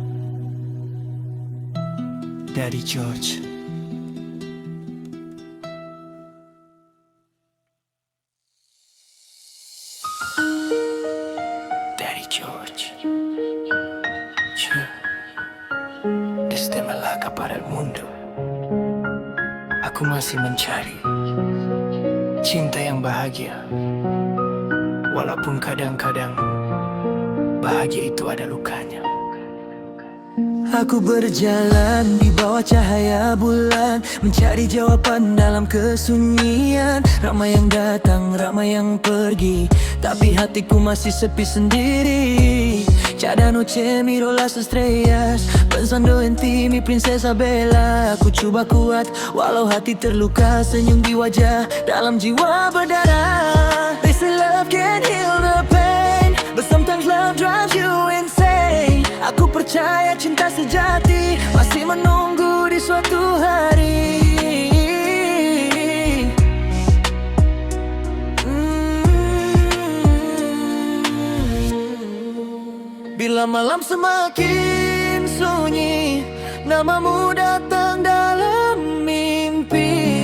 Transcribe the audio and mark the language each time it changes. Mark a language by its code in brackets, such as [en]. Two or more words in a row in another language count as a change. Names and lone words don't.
[es] Daddy George. Daddy George. Desde Malacca para el mundo, [id] aku masih mencari cinta yang bahagia, walaupun kadang-kadang bahagia itu ada lukanya. Aku berjalan di bawah cahaya bulan, mencari jawaban dalam kesunyian. Ramai yang datang, ramai yang pergi, tapi hatiku masih sepi sendiri. [es] Cada noche miro las estrellas, pensando en ti, mi princesa bella. [id] Aku coba kuat, walau hati terluka, senyum di wajah, dalam jiwa berdarah. [en] They say love can heal the pain, but sometimes love drives you insane. [id] Aku percaya cinta sejati masih menunggu di suatu hari. Bila malam semakin sunyi, namamu datang dalam mimpi.